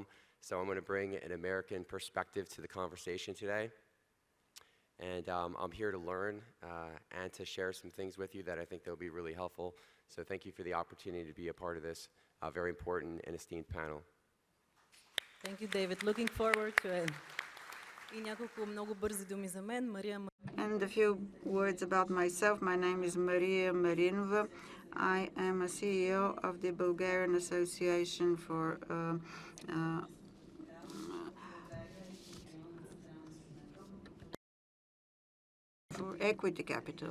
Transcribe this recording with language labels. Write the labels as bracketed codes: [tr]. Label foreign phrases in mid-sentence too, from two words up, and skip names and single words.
[en] So I'm going to bring an American perspective to the conversation today. And I'm here to learn and to share some things with you that I think they'll be really helpful. So thank you for the opportunity to be a part of this very important and esteemed panel. Thank you, David. Looking forward to it. [bg] И няколко много бързи думи за мен. Мария. [en] And a few words about myself. My name is Maria Marinova. I am a CEO of the Bulgarian Association for equity capital.